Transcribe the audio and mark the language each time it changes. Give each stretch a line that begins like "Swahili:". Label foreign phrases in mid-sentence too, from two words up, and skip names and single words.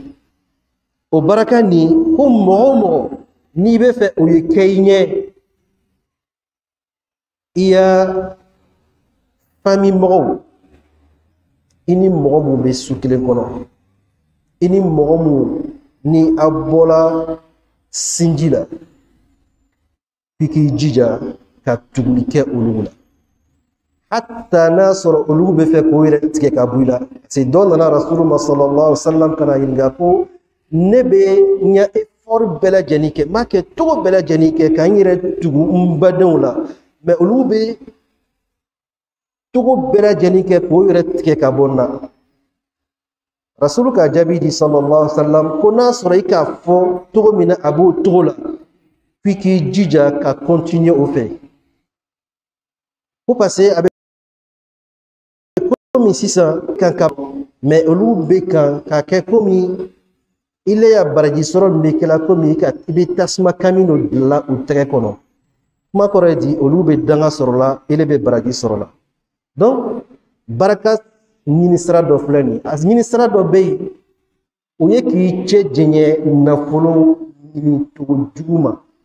Bambara: O baraka ni ko mɔgɔ o mɔgɔ n'i bɛ fɛ o ye kɛ i ɲɛ, i ya famille mɔgɔw, i ni mɔgɔ mun bɛ su kelen kɔnɔ, ini mogomu ni abola sinjila piki jija ka tuguli kɛ olu la hatta n'a sɔrɔ olu bɛ fɛ k'o yɛrɛ tigɛ ka bɔ i la c'est dɔ nana
Arabic: رسول الله صلى الله عليه وسلم
Bambara: kana ɲininka ko ne bɛ n ka effort bɛɛ lajɛlen kɛ n b'a kɛ cogo bɛɛ lajɛlen kɛ ka n yɛrɛ tugu n badenw la mais olu bɛ cogo bɛɛ lajɛlen kɛ k'o yɛrɛ tigɛ ka bɔ n na rasulu ka jaabi di
Arabic: صلى الله عليه وسلم
Bambara: ko n'a sɔrɔ i k'a fɔ cogo min na a b'o cogo la puis k'i jija ka continuer o fɛ ko
French: parce que
Bambara: a bɛ komi sisan kan ka mais olu bɛ kan ka kɛ komi ile ya baraji sɔrɔ min bɛ kɛla komi i bɛ tasuma kami dɔ dilan u tɛgɛ kɔnɔ kuma kɔrɔ ye di olu bɛ danga sɔrɔ la ile bɛ baraji sɔrɔ la donc baraka ɲini sira dɔ filɛ nin a ɲini sira dɔ bɛ yen o ye k'i cɛ jɛɲɛ nafolo ɲini cogo jugu ma